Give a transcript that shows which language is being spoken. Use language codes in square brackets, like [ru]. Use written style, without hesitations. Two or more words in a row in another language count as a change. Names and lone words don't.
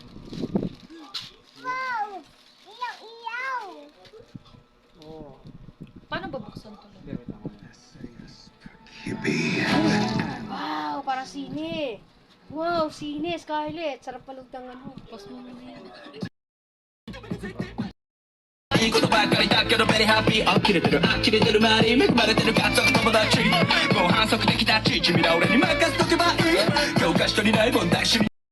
[tl] Wow! Ilaw! Oh. Paano babuksan to? Hindi, wait lang. Wow, para sine. Wow, sine, Scarlett. Sarap panood ng ano. Pause mo na yan. [ja] いいことばかりだけど [en] very happy [ja] 呆れてる呆れてる周り恵まれてる家族友達もう反則できたち君ら俺に任せとけばいい教科書にない問題趣味